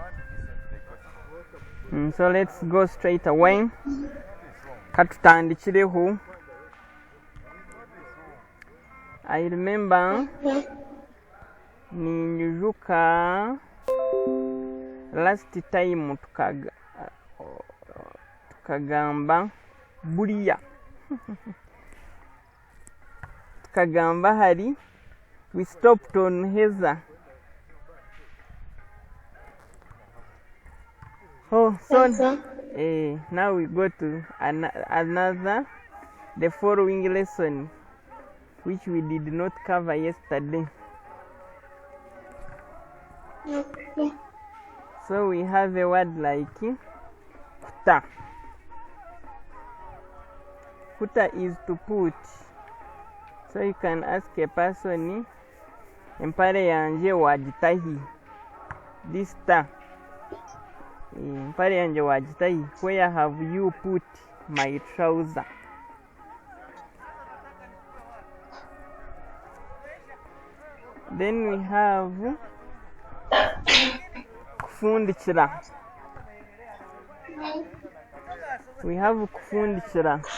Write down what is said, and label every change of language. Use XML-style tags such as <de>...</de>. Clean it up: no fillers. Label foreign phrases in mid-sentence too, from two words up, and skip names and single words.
<en>So let's go straight away.</en> <nyn>Katutandikireho.</nyn> <en>I remember</en> <nyn>ninjuka</nyn> <en>last time</en> <nyn>tukagamba buliya. Tukagamba hari.</nyn> <en>We stopped on Heza. Oh, so now we go to another, the following lesson, which we did not cover yesterday. Okay. So we have a word like kuta. Kuta is to put. So you can ask a person,</en> <nyn>empare yanje wajitahi. This ta. Empare yanje wajitahi.</nyn> <en>Where have you put my trouser? Then we have kufundikira. We have kufundikira.</en>